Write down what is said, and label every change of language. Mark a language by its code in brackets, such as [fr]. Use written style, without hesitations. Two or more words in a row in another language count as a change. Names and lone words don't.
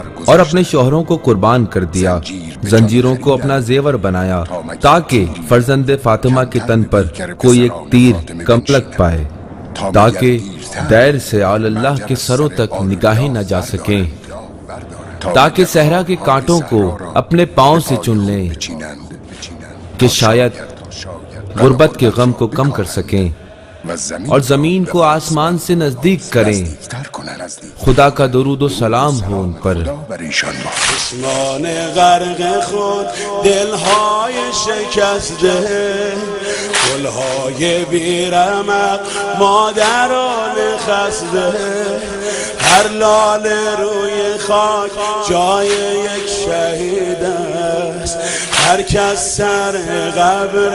[ur] اور اپنے شوہروں کو قربان کر دیا، زنجیروں کو اپنا زیور بنایا تاکہ فرزند فاطمہ کے تن پر کوئی ایک تیر کم لگ پائے، تاکہ دیر سے آل اللہ کے سروں تک نگاہیں نہ جا سکیں، تاکہ صحرا کے کانٹوں کو اپنے پاؤں سے چن لیں کہ شاید غربت کے غم کو کم کر سکیں اور زمین کو آسمان سے نزدیک کریں۔ خدا کا درود و سلام ہو ان پر۔ [fa] چشمان غرق خود دلهای شکسته، گلهای بیرمق مادران خسته، هر لاله روی خاک جای یک شهید است، هر کس سر قبر